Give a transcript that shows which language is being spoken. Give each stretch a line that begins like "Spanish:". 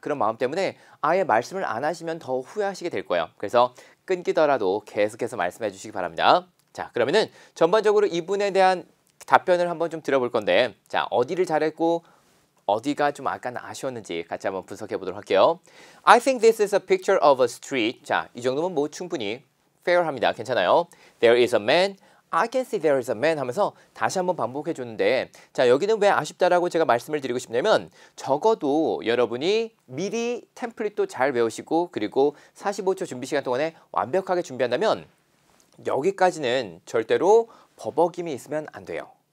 Korean: 그런 마음 때문에 아예 말씀을 안 하시면 더 후회하시게 될 거예요. 그래서 끊기더라도 계속해서 말씀해 주시기 바랍니다. 자, 그러면은 전반적으로 이분에 대한 답변을 한번 좀 들어볼 건데 자, 어디를 잘했고 어디가 좀 약간 아쉬웠는지 같이 한번 분석해 보도록 할게요.
English: I think this is a picture of a street.
Korean: 자, 이 정도면 뭐 충분히 fair합니다.
English: 괜찮아요. There is a man. I can see there is a man
Korean: 하면서 다시 한번 반복해 줬는데 자, 여기는 왜 아쉽다라고 제가 말씀을 드리고 싶냐면 적어도 여러분이 미리 템플릿도 잘 외우시고 그리고 45초 준비 시간 동안에 완벽하게 준비한다면 여기까지는 절대로 버벅임이 있으면 안 돼요.